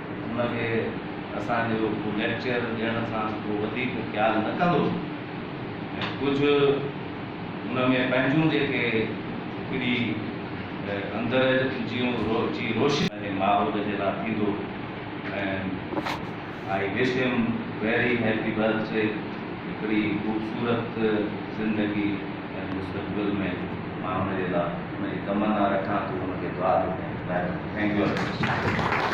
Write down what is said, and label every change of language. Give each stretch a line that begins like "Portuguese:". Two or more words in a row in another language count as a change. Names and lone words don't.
Sindhi: उनखे असांजो लेक्चर ॾियण सां को वधीक ख़्यालु न कंदो ऐं कुझु उन में पंहिंजूं जेके हिकिड़ी अंदरि जी रोशनी माहौल जे लाइ थींदो।
English: ऐं I wish him very happy birthday,
Sindhi: हिकिड़ी ख़ूबसूरत ज़िंदगी ऐं मुस्तक़बिल में मां हुनजे लाइ हुनजी तमन्ना रखां थो, हुनखे दुआ थो कयां।
English: thank you.